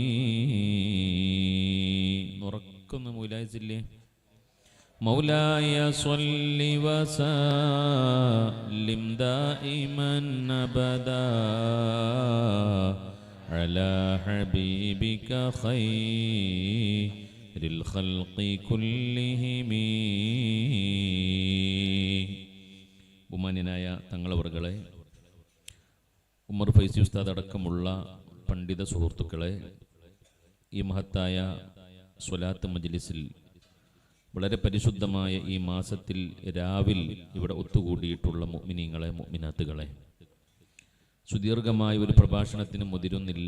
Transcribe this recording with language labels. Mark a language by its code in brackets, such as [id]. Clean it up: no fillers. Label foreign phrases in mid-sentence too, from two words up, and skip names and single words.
[ar] نركن مولاي مولاي صل وسلم دائما أبدا على حبيبك خير الخلق كلهم. [ml] ബഹുമാന്യനായ തങ്ങളവർകളെ, ഉമർ ഫൈസി ഉസ്താദ് അടക്കമുള്ള പണ്ഡിത സുഹൃത്തുക്കളെ, ഈ മഹത്തായ സ്വലാത്ത് മജ്ലിസിൽ വളരെ പരിശുദ്ധമായ ഈ മാസത്തിൽ രാവിൽ ഇവിടെ ഒത്തുകൂടിയിട്ടുള്ള മുഅ്മിനീങ്ങളെ, മുഅ്മിനാത്തുകളെ, സുദീർഘമായ ഒരു പ്രഭാഷണത്തിന് മുതിരുന്നില്ല.